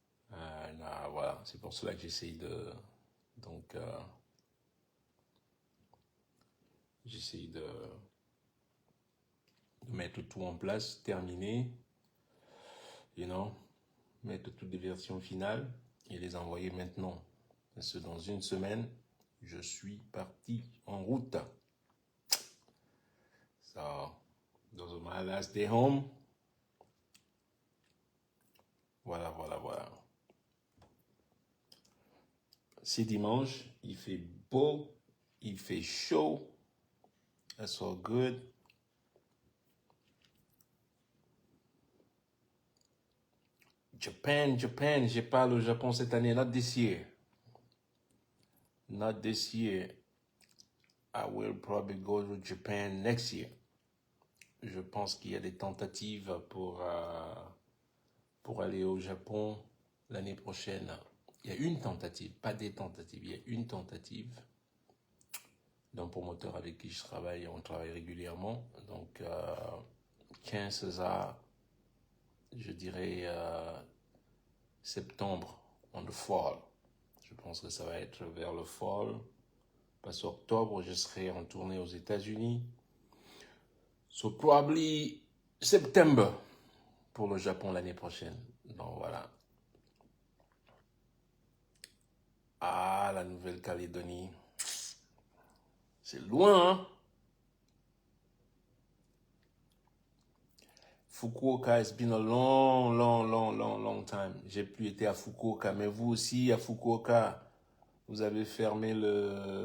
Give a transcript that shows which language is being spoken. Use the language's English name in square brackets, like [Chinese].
[French] Voilà, c'est pour cela que j'essaye de... Donc, j'essaye de mettre tout en place, terminer, mettre toutes les versions finales et les envoyer maintenant. Parce que dans une semaine, je suis parti en route. [English] So, those are my last day home. [French] Voilà. C'est dimanche, il fait beau, il fait chaud. [English] That's all good. [French] Japan, j'ai parlé au Japon cette année, [English] not this year. Not this year. I will probably go to Japan next year. [French] Je pense qu'il y a des tentatives pour aller au Japon l'année prochaine. Il y a une tentative, pas des tentatives, il y a une tentative d'un promoteur avec qui je travaille, on travaille régulièrement. Donc, [English] chances are, [French] je dirais septembre, [English] on the fall. [French] Je pense que ça va être vers le fall. Parce qu'octobre, je serai en tournée aux États-Unis. [English] So probably September [French] pour le Japon l'année prochaine. Donc voilà. Ah, la Nouvelle-Calédonie. C'est loin, hein? [English] Fukuoka, it's been a long time. [French] J'ai plus été à Fukuoka, mais vous aussi à Fukuoka, vous avez fermé le...